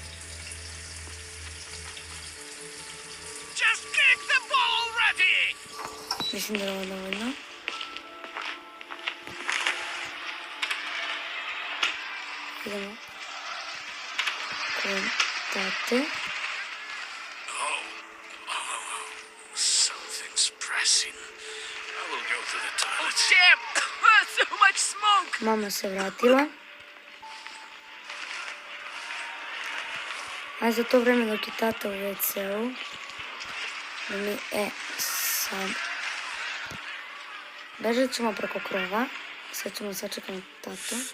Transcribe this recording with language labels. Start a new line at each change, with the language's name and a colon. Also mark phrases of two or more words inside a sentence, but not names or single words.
English: Just kick the ball already!
Serbian: Mislim da je ovo dovoljno. Idemo. Kod tate.
English: Something's pressing. I will go to the toilet. Damn! So much smoke!
Serbian: Mama se vratila. A za to vreme dok je tata u WC-u, da mi, sad, bežat ćemo preko krova, sad ćemo sačekati tatu.